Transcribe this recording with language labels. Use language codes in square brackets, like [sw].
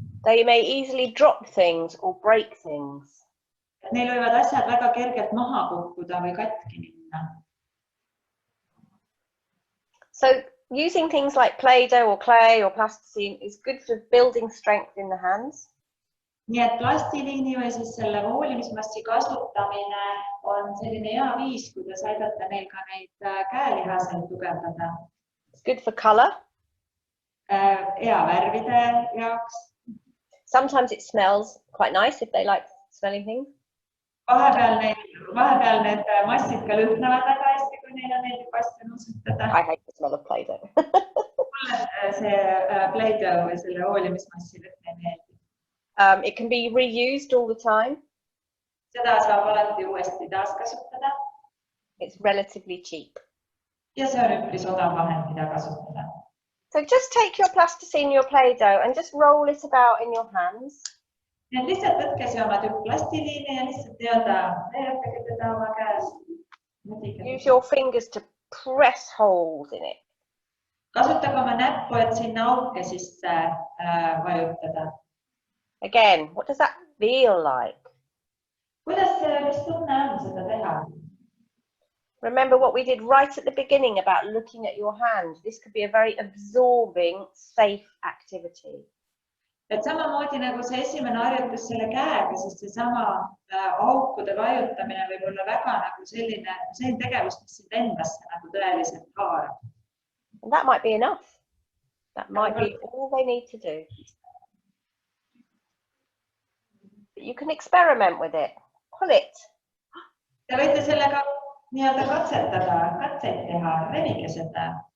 [en] They may easily drop things or break things. [et] Neil võivad asjad väga kergelt maha kukkuda või katki minna. [en] So using things like Play-Doh or clay or plasticine is good for building strength in the hands. [et] Nii et plastiliini või siis selle voolimismassi kasutamine on selline hea viis, kuidas aidata neil ka neid käelihaseid tugevdada. [en] It's good for color. [et] Hea värvide jaoks. [en] Sometimes it smells quite nice if they like smelling things. [et] Vahepeal need massid ka lõhnavad väga hästi, kui neile meeldib asja nuusutada. [en] I hate the smell of Play-Doh. [et] See Play-Doh või selle hoolimismassi lõhn ei meeldi. [en] It can be reused all the time. [et] Seda saab alati uuesti taaskasutada. [en] It's relatively cheap. [et] Ja see on üpris odav vahend, mida kasutada. [en] So just take your plasticine, your Play-Doh and just roll it about in your hands. [et] Nii et lihtsalt võtke see oma tükk plastiliini ja lihtsalt veeretage teda oma käes. [en] Use your fingers to press holes in it. [et] Kasutage oma näppu, et sinna auke sisse vajutada. [en] Again, what does that feel like? [et] Mis tunne on seda teha? [en] Remember what we did right at the beginning about looking at your hand. This could be a very absorbing, safe activity. [et] Et samamoodi nagu see esimene harjutus selle käega, sest see sama aukude vajutamine võib olla väga nagu selline tegevus, mis sind endasse nagu tõeliselt haarab. [en] And that might be enough. That might be all they need to do. But you can experiment with it. Pull it. [et] Te võite sellega nii-öelda katseid teha, revige seda.